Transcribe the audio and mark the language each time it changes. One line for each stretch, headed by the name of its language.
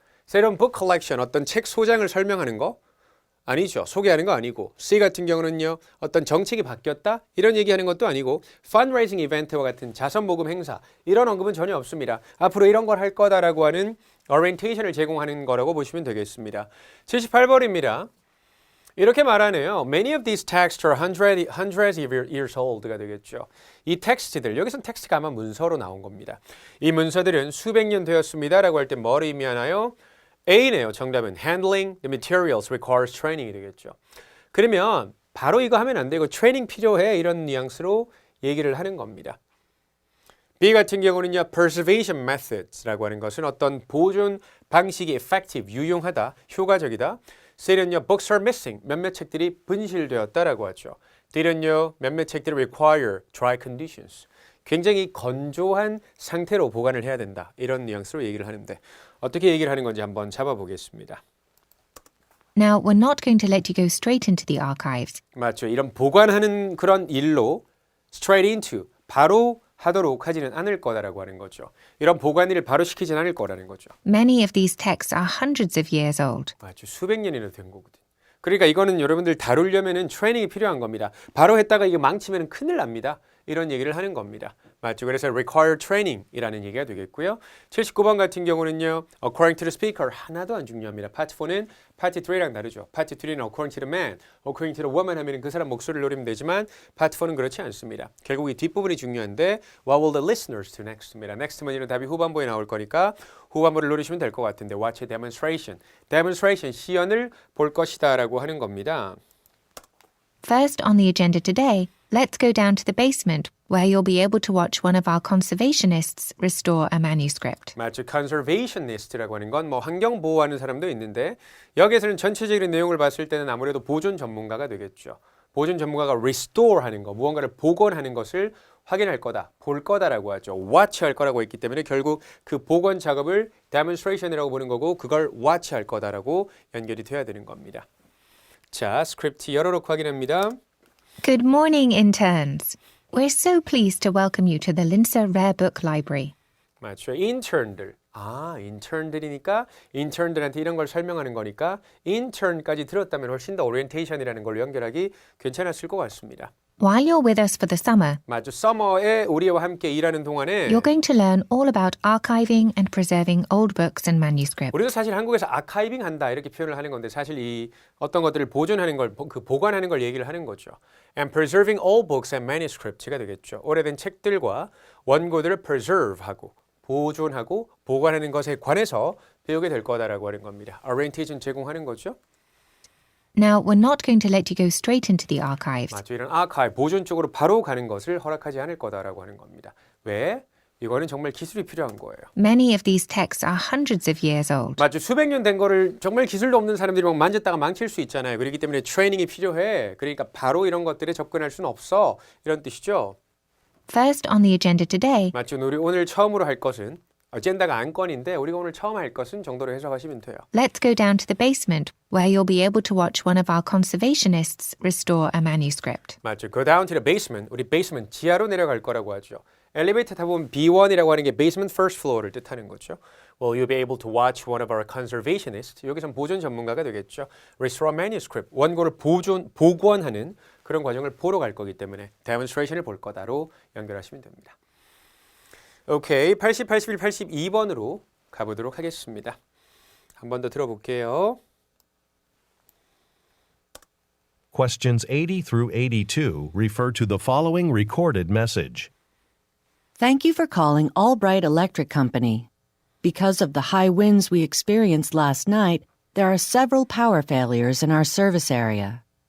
Korean: 새로운 book collection, 어떤 책 소장을 설명하는 거? 아니죠. 소개하는 거 아니고 C 같은 경우는요. 어떤 정책이 바뀌었다? 이런 얘기하는 것도 아니고 fundraising 이벤트와 같은 자선 모금 행사 이런 언급은 전혀 없습니다. 앞으로 이런 걸 할 거다라고 하는 orientation을 제공하는 거라고 보시면 되겠습니다. 78번입니다. 이렇게 말하네요.
English: Many of these texts are hundreds of years old가 되겠죠.
Korean: 이 텍스트들, 여기서는 텍스트가 아마 문서로 나온 겁니다. 이 문서들은 수백 년 되었습니다라고 할 때 뭐를 의미하나요? A네요. 정답은
English: handling the materials requires training이 되겠죠.
Korean: 그러면 바로 이거 하면 안 되고 트레이닝 필요해 이런 뉘앙스로 얘기를 하는 겁니다. B 같은 경우는요. preservation methods라고 하는 것은 어떤 보존 방식이 effective, 유용하다, 효과적이다. C는요.
English: books are missing,
Korean: 몇몇 책들이 분실되었다라고 하죠. D는요. 몇몇 책들이
English: require dry conditions,
Korean: 굉장히 건조한 상태로 보관을 해야 된다. 이런 뉘앙스로 얘기를 하는데 어떻게 얘기를 하는 건지 한번 잡아보겠습니다.
English: Now, we're not going to let you go straight into the archives.
Korean: 맞죠. 이런 보관하는 그런 일로 straight into, 바로 하도록 하지는 않을 거다라고 하는 거죠. 이런 보관 일을 바로 시키진 않을 거라는 거죠.
English: Many of these texts are hundreds of years old.
Korean: 맞죠. 수백 년이나 된 거거든요. 그러니까 이거는 여러분들 다루려면은 트레이닝이 필요한 겁니다. 바로 했다가 이게 망치면 큰일 납니다. 이런 얘기를 하는 겁니다. 맞죠? 그래서
English: require training
Korean: 이라는 얘기가 되겠고요. 79번 같은 경우는요.
English: According to the speaker
Korean: 하나도 안 중요합니다. Part 4는 Part 3랑 다르죠. Part 3는
English: according to the man, according to the woman
Korean: 하면 그 사람 목소리를 노리면 되지만 Part 4는 그렇지 않습니다. 결국 이 뒷부분이 중요한데
English: What will the listeners do next입니다.
Korean: next 문제는 답이 후반부에 나올 거니까 후반부를 노리시면 될 것 같은데
English: Watch a demonstration.
Korean: demonstration, 시연을 볼 것이다 라고 하는 겁니다.
English: First on the agenda today, let's go down to the basement where you'll be able to watch one of our conservationists restore a manuscript.
Korean: 맞죠. conservationist라고 하는 건 뭐 환경 보호하는 사람도 있는데 여기에서는 전체적인 내용을 봤을 때는 아무래도 보존 전문가가 되겠죠. 보존 전문가가 restore 하는 거, 무언가를 복원하는 것을 확인할 거다, 볼 거다라고 하죠. watch 할 거라고 했기 때문에 결국 그 복원 작업을 demonstration이라고 보는 거고 그걸 watch 할 거다라고 연결이 돼야 되는 겁니다. 자, 스크립트 열어놓고 확인합니다.
English: Good morning, interns. We're so pleased to welcome you to the Linsa Rare Book Library.
Korean: 맞죠. intern들. intern들이니까 intern들한테 이런 걸 설명하는 거니까 intern까지 들었다면 훨씬 더 orientation이라는 걸로 연결하기 괜찮았을 것 같습니다.
English: While you're with us for the summer,
Korean: 맞죠. summer에 우리와 함께 일하는 동안에
English: you're going to learn all about archiving and preserving old books and manuscripts.
Korean: 우리도 사실 한국에서 아카이빙 한다 이렇게 표현을 하는 건데 사실 이 어떤 것들을 보존하는 걸, 그 보관하는 걸 얘기를 하는 거죠.
English: And preserving all books and manuscripts가 되겠죠.
Korean: 오래된 책들과 원고들을 preserve하고 보존하고 보관하는 것에 관해서 배우게 될 거다라고 하는 겁니다. orientation 제공하는 거죠.
English: Now, we're not going to let you go straight into the archives.
Korean: 맞죠. 이런 아카이브, 보존 쪽으로 바로 가는 것을 허락하지 않을 거다라고 하는 겁니다. 왜? 이거는 정말 기술이 필요한 거예요.
English: Many of these texts are hundreds of years old.
Korean: 맞죠. 수백 년 된 거를 정말 기술도 없는 사람들이 막 만졌다가 망칠 수 있잖아요. 그렇기 때문에 트레이닝이 필요해. 그러니까 바로 이런 것들에 접근할 수는 없어. 이런 뜻이죠.
English: First on the agenda today,
Korean: 맞죠. 우리 오늘 처음으로 할 것은 어젠다가 안건인데 우리가 오늘 처음 할 것은 정도로 해석하시면 돼요.
English: let's go down to the basement, where you'll be able to watch one of our conservationists restore a manuscript.
Korean: 맞죠.
English: Go down to the basement.
Korean: 우리 basement 지하로 내려갈 거라고 하죠. 엘리베이터 타보면 B1이라고 하는 게
English: basement first floor
Korean: 를 뜻하는 거죠.
English: Well, you'll be able to watch one of our conservationists.
Korean: 여기선 보존 전문가가 되겠죠.
English: Restore a manuscript.
Korean: 원고를 복원하는 그런 과정을 보러 갈 거기 때문에 demonstration을 볼 거다로 연결하시면 됩니다. 오케이, 80, 81, 82번으로 가보도록 하겠습니다. 한 번 더 들어볼게요.
English: Questions 80 through 82 refer to the following recorded message. Thank you for calling Albright Electric Company. Because of the high winds we experienced last night, there are several power failures in our service area.